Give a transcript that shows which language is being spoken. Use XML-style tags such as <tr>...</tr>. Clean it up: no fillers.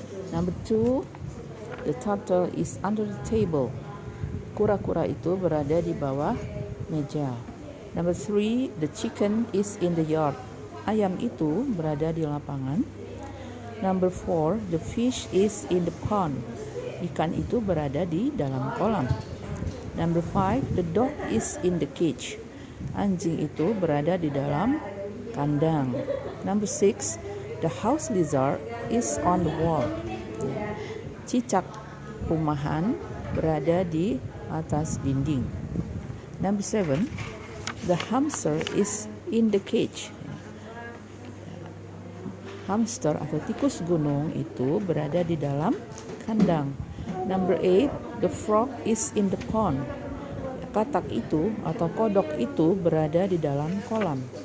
<en>Number 2, the turtle is under the table.</en> <id>Kura-kura itu berada di bawah meja.</id> <en>Number 3, the chicken is in the yard.</en> <id>Ayam itu berada di lapangan.</id> <en>Number 4, the fish is in the pond.</en> <id>Ikan itu berada di dalam kolam.</id> <en>Number 5, the dog is in the cage.</en> <id>Anjing itu berada di dalam kandang.</id> <en>Number 6, the house lizard is on the wall.</en> <id>Cicak rumahan berada di atas dinding.</id> <en>Number 7, the hamster is in the cage.</en> <id>Hamster atau tikus gunung itu berada di dalam kandang.</id> <en>Number 8, the frog is in the pond.</en> <id>Katak itu atau kodok itu berada di dalam kolam.</id>